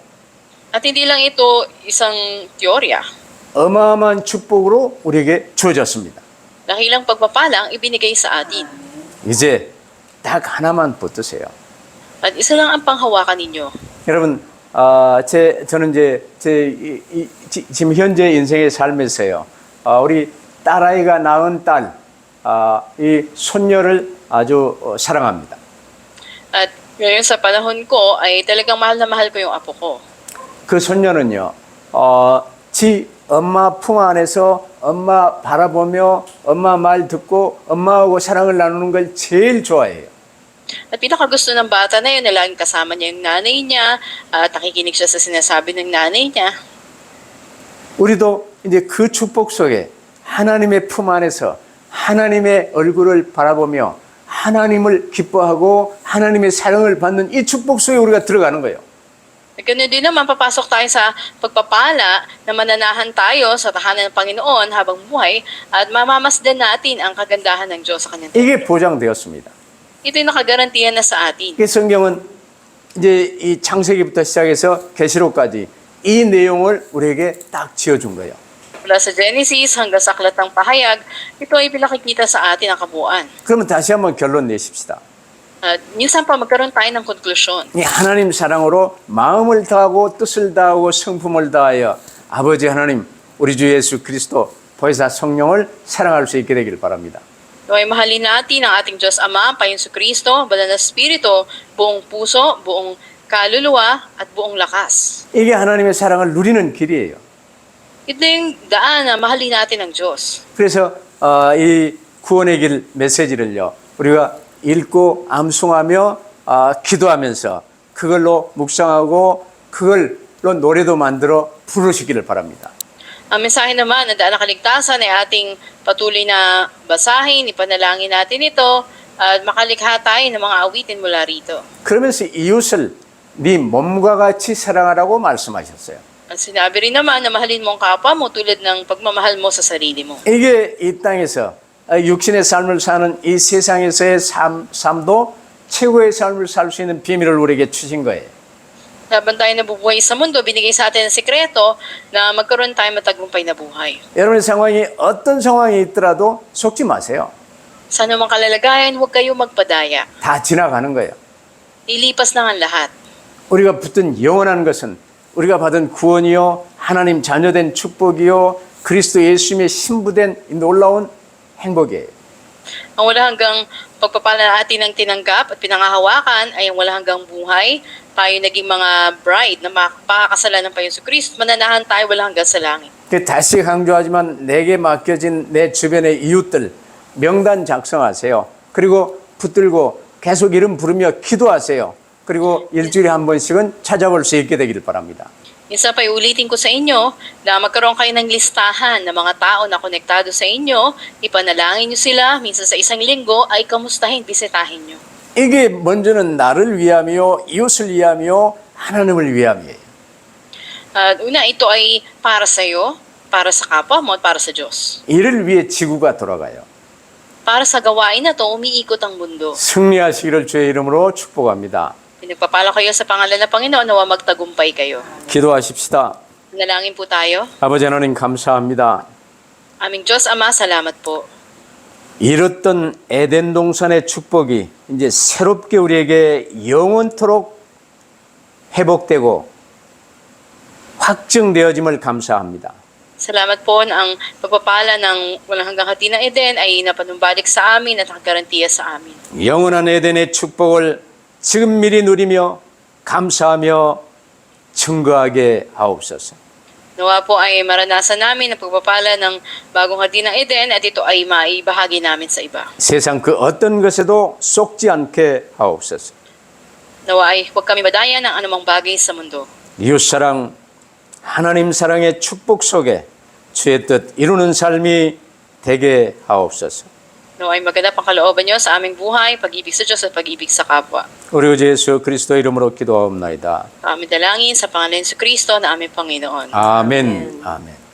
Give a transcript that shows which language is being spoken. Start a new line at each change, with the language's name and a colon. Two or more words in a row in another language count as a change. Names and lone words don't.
Filipino: At hindi lang ito isang teorya.
Korean: 어마어마한 축복으로 우리에게 주어졌습니다.
Filipino: Dakilang pagpapala ang ibinigay sa atin.
Korean: 이제 딱 하나만 붙드세요.
Filipino: At isa lang ang panghawakan ninyo.
Korean: 여러분, 저는 지금 현재 인생의 삶에서요, 우리 딸아이가 낳은 이 손녀를 아주 사랑합니다.
Filipino: At ngayon sa panahon ko ay talagang mahal na mahal ko yung apo ko.
Korean: 그 손녀는요, 지 엄마 품 안에서 엄마 바라보며 엄마 말 듣고 엄마하고 사랑을 나누는 걸 제일 좋아해요.
Filipino: At pinakagusto ng bata na yun na laging kasama niya yung nanay niya at nakikinig siya sa sinasabi ng nanay niya.
Korean: 우리도 이제 그 축복 속에 하나님의 품 안에서 하나님의 얼굴을 바라보며 하나님을 기뻐하고 하나님의 사랑을 받는 이 축복 속에 우리가 들어가는 거예요.
Filipino: Ganun din naman, papasok tayo sa pagpapala na mananahan tayo sa tahanan ng Panginoon habang buhay at mamamasdan natin ang kagandahan ng Diyos sa kanyang
Korean: 이게 보장되었습니다.
Filipino: Ito yung nakagarantiyan na sa atin.
Korean: 이 성경은 이제 이 창세기부터 시작해서 계시록까지 이 내용을 우리에게 딱 지어준 거예요.
Filipino: Mula sa Genesis hanggang sa aklat ng pahayag, ito ay pinakikita sa atin ang kabuuan.
Korean: 그러면 다시 한번 결론 내십시다.
Filipino: Minsan pa magkaroon tayo ng konklusyon.
Korean: 이 하나님 사랑으로 마음을 다하고 뜻을 다하고 성품을 다하여 아버지 하나님 우리 주 예수 그리스도 보혜사 성령을 사랑할 수 있게 되기를 바랍니다.
Filipino: Naway mahalin natin ang ating Diyos Ama, Panginoon Kristo, Banal na Espiritu, buong puso, buong kaluluwa at buong lakas.
Korean: 이게 하나님의 사랑을 누리는 길이에요.
Filipino: Ito yung daan na mahalin natin ang Diyos.
Korean: 그래서 이 구원의 길 메시지를요 우리가 읽고 암송하며 기도하면서 그걸로 묵상하고 그걸로 노래도 만들어 부르시기를 바랍니다.
Filipino: Ang mensahe naman na daan ng kaligtasan ay ating patuloy na basahin, ipanalangin natin ito at makalikha tayo ng mga awitin mula rito.
Korean: 그러면서 이웃을 네 몸과 같이 사랑하라고 말씀하셨어요.
Filipino: At sinabi rin naman na mahalin mo ang kapwa mo tulad ng pagmamahal mo sa sarili mo.
Korean: 이게 이 땅에서 육신의 삶을 사는 이 세상에서의 삶도 최고의 삶을 살 수 있는 비밀을 우리에게 주신 거예요.
Filipino: Habang tayo nabubuhay sa mundo, binigay sa atin ang sekreto na magkaroon tayo matagumpay na buhay.
Korean: 여러분의 상황이 어떤 상황이 있더라도 속지 마세요.
Filipino: Sa anumang kalalagayan, huwag kayo magpadaya.
Korean: 다 지나가는 거예요.
Filipino: Ilipas lang ang lahat.
Korean: 우리가 붙든 영원한 것은 우리가 받은 구원이요, 하나님 자녀된 축복이요, 그리스도 예수님의 신부된 이 놀라운 행복이에요.
Filipino: Ang wala hanggang pagpapala natin ng tinanggap at pinangahawakan ay ang wala hanggang buhay. Tayo naging mga bride na makakakasalan ng Panginoon Kristo. Mananahan tayo wala hanggang sa langit.
Korean: 다시 강조하지만 내게 맡겨진 내 주변의 이웃들 명단 작성하세요. 그리고 붙들고 계속 이름 부르며 기도하세요. 그리고 일주일에 한 번씩은 찾아볼 수 있게 되기를 바랍니다.
Filipino: Isa pa ulitin ko sa inyo na magkaroon kayo ng listahan ng mga tao na konektado sa inyo, ipanalangin nyo sila, minsan sa isang linggo ay kamustahin, bisitahin nyo.
Korean: 이게 먼저는 나를 위함이요, 이웃을 위함이요, 하나님을 위함이에요.
Filipino: Una, ito ay para sa iyo, para sa kapwa mo at para sa Diyos.
Korean: 이를 위해 지구가 돌아가요.
Filipino: Para sa gawain na to, umiikot ang mundo.
Korean: 승리하시기를 주의 이름으로 축복합니다.
Filipino: Pinagpapala kayo sa pangalan ng Panginoon, nawa magtagumpay kayo.
Korean: 기도하십시다.
Filipino: Nalangin po tayo.
Korean: 아버지 하나님 감사합니다.
Filipino: Aming Diyos Ama, salamat po.
Korean: 잃었던 에덴 동산의 축복이 이제 새롭게 우리에게 영원토록 회복되고 확증되어짐을 감사합니다.
Filipino: Salamat po na ang pagpapala ng walang hanggang hati ng Eden ay napanumbalik sa amin at nakagarantiya sa amin.
Korean: 영원한 에덴의 축복을 지금 미리 누리며 감사하며 증거하게 하옵소서.
Filipino: Nawa po ay maranasan namin ang pagpapala ng bagong hati ng Eden at ito ay maibahagi namin sa iba.
Korean: 세상 그 어떤 것에도 속지 않게 하옵소서.
Filipino: Nawa ay huwag kami madaya ng anumang bagay sa mundo.
Korean: 이웃사랑, 하나님 사랑의 축복 속에 주의 뜻 이루는 삶이 되게 하옵소서.
Filipino: Nawa ay maganap ang kalooban niyo sa aming buhay, pag-ibig sa Diyos at pag-ibig sa kapwa.
Korean: 우리 주 예수 그리스도 이름으로 기도하옵나이다.
Filipino: Aming dalangin sa pangalan ni Kristo na aming Panginoon.
Korean: 아멘. 아멘.